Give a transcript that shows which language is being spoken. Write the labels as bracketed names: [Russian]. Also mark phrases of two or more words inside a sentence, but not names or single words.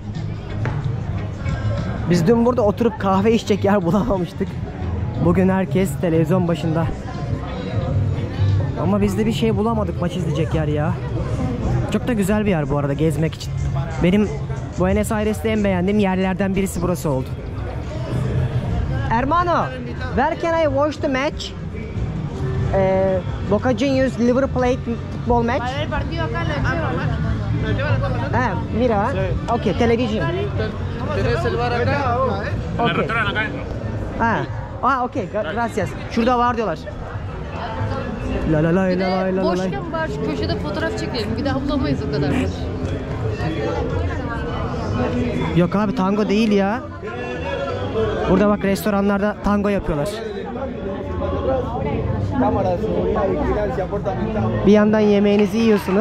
[Turkish] Biz dün burada oturup kahve içecek yer bulamamıştık. Bugün herkes televizyon başında. Ama biz de bir şey bulamadık maç izleyecek yer ya. Çok da güzel bir yer bu arada gezmek için. Benim Buenos Aires'te en beğendiğim yerlerden birisi burası oldu. [English] Hermano, where can I watch the match? Boca Juniors River Plate football match. Ah, mira. Okay, television. Okay. Okay, gracias. [Turkish] Şurada var diyorlar. La la la Bir la la de la la. boşken bari şu köşede fotoğraf çekelim. Bir daha bulamayız o kadar boş. Yok abi tango değil ya. Burada bak restoranlarda tango yapıyorlar. Bir yandan yemeğinizi yiyorsunuz.